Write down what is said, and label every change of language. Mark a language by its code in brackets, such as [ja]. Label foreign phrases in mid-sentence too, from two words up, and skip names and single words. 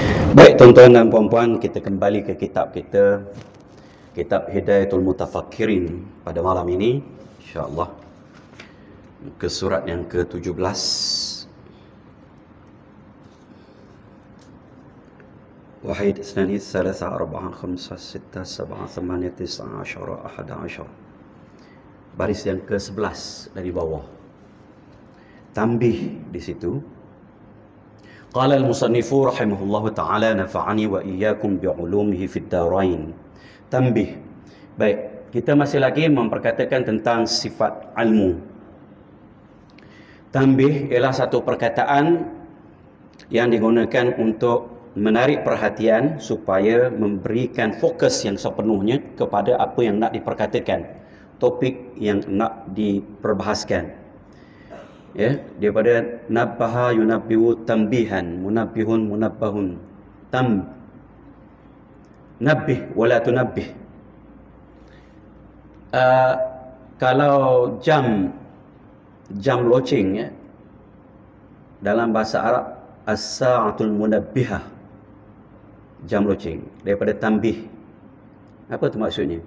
[ms] Baik tuan-tuan dan puan-puan, kita kembali ke kitab kita, kitab Hidayatul Mutafakkirin pada malam ini, insya-Allah, ke surat yang ke-17. [ar] واحد، اثنان، ثلاثة، أربعة، خمسة، ستة، سبعة، ثمانية، تسعة، عشرة، أحد، عشر. [ms] Baris yang ke-11 dari bawah. Tambih di situ. [ar] قال المصنف رحمه الله تعالى نفعني وإياكم بعلومه في الدارين. [ms] Tambih. Baik, kita masih lagi memperkatakan tentang sifat ilmu. Tambih ialah satu perkataan yang digunakan untuk menarik perhatian supaya memberikan fokus yang sepenuhnya kepada apa yang nak diperkatakan, topik yang nak diperbahaskan. Ya, daripada [ar] نبّه ينبّه تنبيها، منبِّه منبَّه، نبّه ولا تنبّه. [ms] Kalau jam loceng, ya, dalam bahasa Arab [ar] الساعة المنبهة, [ms] jam loceng, daripada tambih. Apa tu maksudnya?